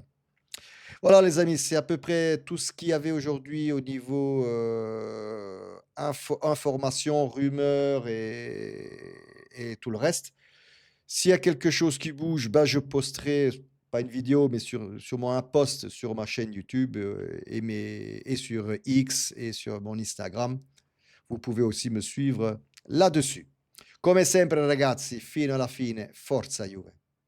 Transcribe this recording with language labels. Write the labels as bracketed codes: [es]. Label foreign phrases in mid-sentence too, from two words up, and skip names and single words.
[fr] Voilà les amis, c'est à peu près tout ce qu'il y avait aujourd'hui au niveau, information, rumeurs et tout le reste. S'il y a quelque chose qui bouge, bah, je posterai, pas une vidéo, mais sûrement un post sur ma chaîne YouTube, et sur X et sur mon Instagram. Vous pouvez aussi me suivre là-dessus. [it] Come sempre ragazzi, fino alla fine, forza Juve.